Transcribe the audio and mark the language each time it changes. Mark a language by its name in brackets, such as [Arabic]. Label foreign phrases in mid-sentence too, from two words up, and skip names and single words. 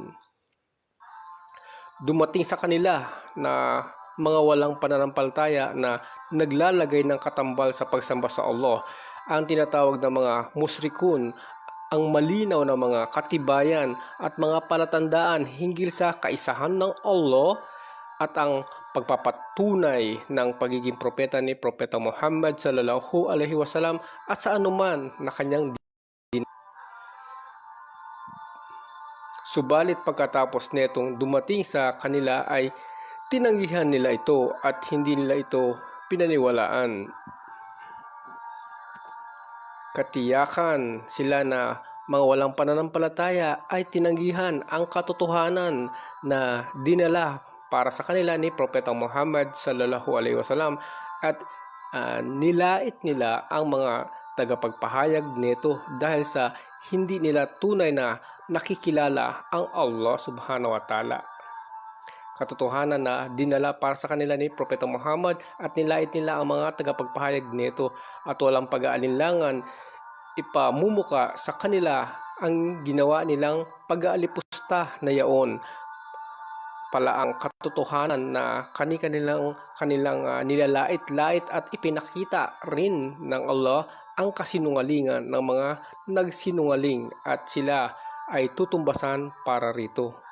[Filipino] Dumating sa kanila na mga walang pananampalataya na naglalagay ng katambal sa pagsamba sa Allah, ang tinatawag na mga musrikun, ang malinaw na mga katibayan at mga palatandaan hinggil sa kaisahan ng Allah at ang pagpapatunay ng pagiging propeta ni Propeta Muhammad [Arabic] صلى الله عليه وسلم [Filipino] at sa anuman na kanyang din. Subalit pagkatapos netong dumating sa kanila ay tinanggihan nila ito at hindi nila ito pinaniwalaan. Katiyakan sila na mga walang pananampalataya ay tinanggihan ang katotohanan na dinala para sa kanila ni Propeta Muhammad [Arabic] صلى الله عليه وسلم [Filipino] at nilait nila ang mga tagapagpahayag nito dahil sa hindi nila tunay na nakikilala ang Allah [Arabic] سبحانه وتعالى. [Filipino] Katotohanan na dinala para sa kanila ni Propeta Muhammad at nilait nila ang mga tagapagpahayag nito at walang pag-aalinlangan ipamumuka sa kanila ang ginawa nilang pag-aalipusta na yaon pala ang katotohanan na kanilang nilalait-lait at ipinakita rin ng Allah ang kasinungalingan ng mga nagsinungaling at sila ay tutumbasan para rito.